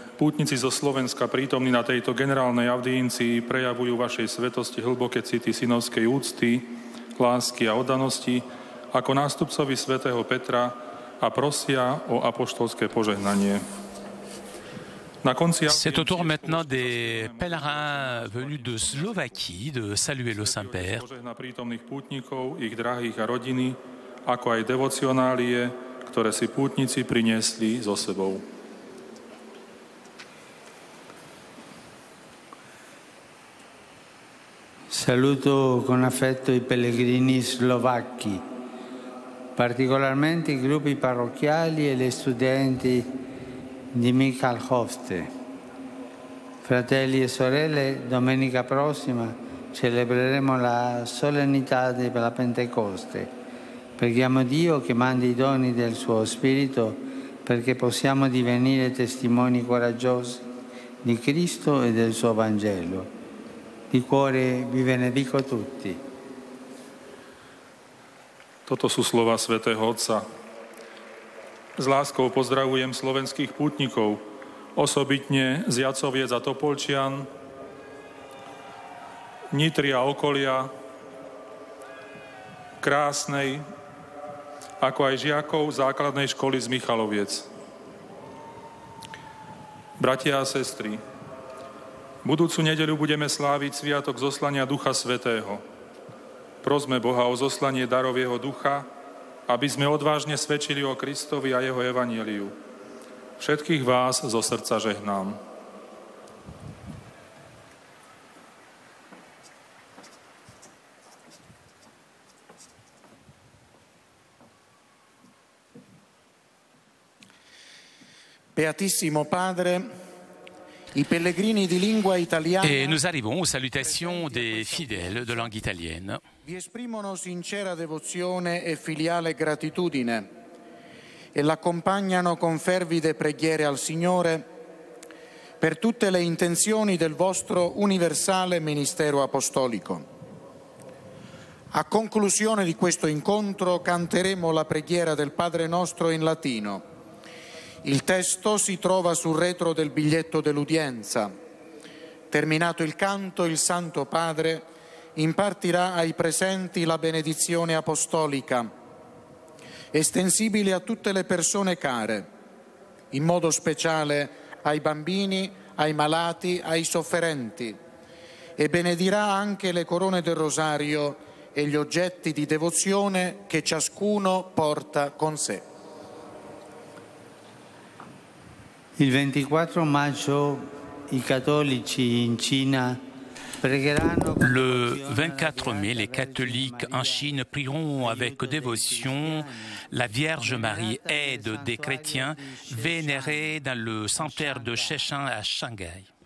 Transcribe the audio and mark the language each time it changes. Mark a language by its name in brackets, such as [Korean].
[Slovak] pútnici zo Slovenska prítomní na tejto generálnej audiencii prejavujú vašej svetosti hlboké city synovskej úcty, lásky a oddanosti ako nástupcovi svätého Petra a prosia o apoštolské požehnanie. [French] C'est au tour maintenant des pèlerins venus de Slovaquie de saluer le Saint-Père. [Slovak] Požehná prítomných pútnikov, ich drahých a rodiny, ako aj devocionálie, ktoré si pútnici priniesli so sebou. [Italian] Saluto con affetto i pellegrini slovacchi, particolarmente i gruppi parrocchiali e gli studenti di Michalhovce. Fratelli e sorelle, domenica prossima celebreremo la solennità della Pentecoste. Preghiamo Dio che mandi i doni del suo Spirito perché possiamo divenire testimoni coraggiosi di Cristo e del suo Vangelo. Di cuore vi benedico tutti. [Slovak] Toto sú slova svätého Otca. S láskou pozdravujem slovenských pútnikov, osobitne z Jacoviec a Topolčian, Nitry a okolia, Krásnej, ako aj žiakov základnej školy z Michaloviec. Bratia a sestry, budúcu nedeľu budeme sláviť sviatok zoslania Ducha Svätého. Prosme Boha o zoslanie darov jeho ducha, aby sme odvážne svedčili o Kristovi a jeho evanjeliu. Všetkých vás zo srdca žehnám. [Italian] Beatissimo Padre, i pellegrini di lingua italiana. [French] Et nous arrivons aux salutations des fidèles de langue italienne. [Italian] Vi esprimono sincera devozione e filiale gratitudine e l'accompagnano con fervide preghiere al Signore per tutte le intenzioni del vostro universale ministero apostolico. A conclusione di questo incontro canteremo la preghiera del Padre nostro in latino. Il testo si trova sul retro del biglietto dell'udienza. Terminato il canto, il Santo Padre impartirà ai presenti la benedizione apostolica, estensibile a tutte le persone care, in modo speciale ai bambini, ai malati, ai sofferenti, e benedirà anche le corone del rosario e gli oggetti di devozione che ciascuno porta con sé. Il 24 maggio i cattolici in Cina [French] Le 24 mai, les catholiques en Chine prieront avec dévotion la Vierge Marie, aide des chrétiens, vénérée dans le sanctuaire de Sheshan à Shanghai.